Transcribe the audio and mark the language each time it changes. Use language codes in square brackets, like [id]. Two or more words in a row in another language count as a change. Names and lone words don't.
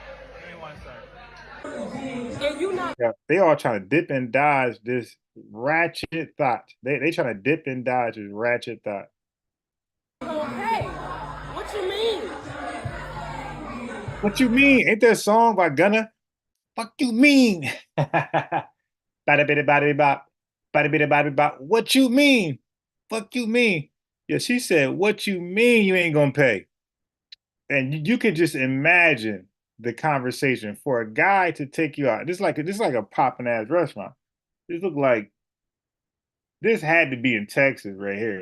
[en] And you not Yeah, they all trying to dip and dodge this ratchet thought. They trying to dip and dodge this ratchet thought. gonna pay. What you mean? What you mean? Ain't there a song by Gunna? Fuck you mean? Bada bada bada bop. Bada bada bada bop. What you mean? Fuck you mean? Yeah, she said, what you mean you ain't gonna pay? And you can just imagine the conversation for a guy to take you out. This is like a popping ass restaurant. This look like this had to be in Texas right here.